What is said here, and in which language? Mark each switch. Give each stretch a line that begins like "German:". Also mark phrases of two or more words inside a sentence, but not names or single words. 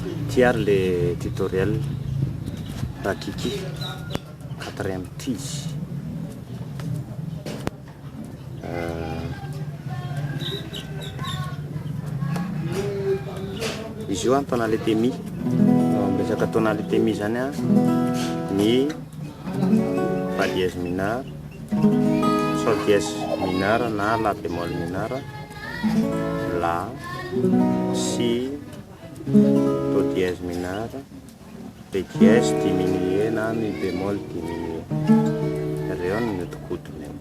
Malagasy: tiare
French: le tutoriel
Malagasy: Rakiki 4e TIS. Izy io tonalité mi resaka tonalité mi zany a mi
French: fa dièse mineur, sol dièse mineur
Malagasy: na
French: la bémol mineur, la, si, do dièse mineur, re dièse diminué
Malagasy: na
French: mi bémol diminué.
Malagasy: Reo no notokodiny eo.